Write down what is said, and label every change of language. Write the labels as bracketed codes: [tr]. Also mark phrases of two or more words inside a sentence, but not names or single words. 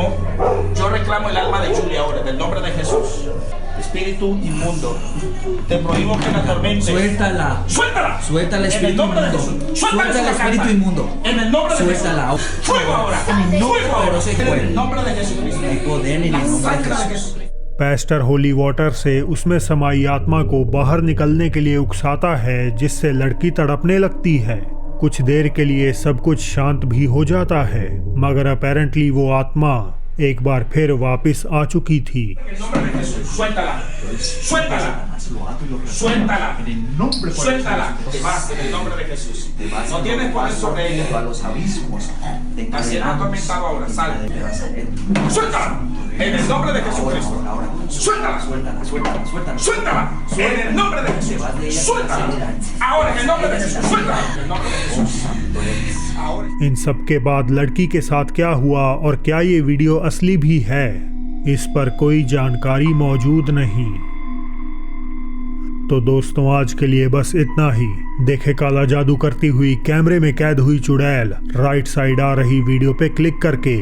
[es] Yo reclamo el alma de Julie ahora, en el nombre de Jesús. Espíritu inmundo, te prohíbo que la atormente. Suéltala. ¡Suéltala! Suelta el En el espíritu nombre de inmundo. Jesús. Suelta el esa espíritu carta. inmundo. En el nombre de Suéltala. Jesús. ¡Fuego ahora! En el nombre ¡Fuego ahora! poderoso de En el nombre de Jesucristo. Hay poder en el La nombre de sangre Jesús. [hi] पेस्टर होली वाटर से उसमें समाई आत्मा को बाहर निकलने के लिए उकसाता है जिससे लड़की तड़पने लगती है। कुछ देर के लिए सब कुछ शांत भी हो जाता है मगर अपेरेंटली वो आत्मा एक बार फिर वापस आ चुकी थी। [es] Suéltala, suéltala, suéltala, suéltala, te vas en el nombre de Jesús. No tienes poder sobre ella. Ansiedad atormentado ahora, sal. Suéltala, en el nombre de Jesucristo. Suéltala, suéltala, en el nombre de Jesús. Suéltala, ahora en el nombre de Jesús. Suéltala, en el nombre de Jesús. [hi] इन सब के बाद लड़की के साथ क्या हुआ और क्या ये वीडियो असली भी है, इस पर कोई जानकारी मौजूद नहीं। तो दोस्तों आज के लिए बस इतना ही। देखे काला जादू करती हुई कैमरे में कैद हुई चुड़ैल [en] right side [hi] आ रही वीडियो पे क्लिक करके।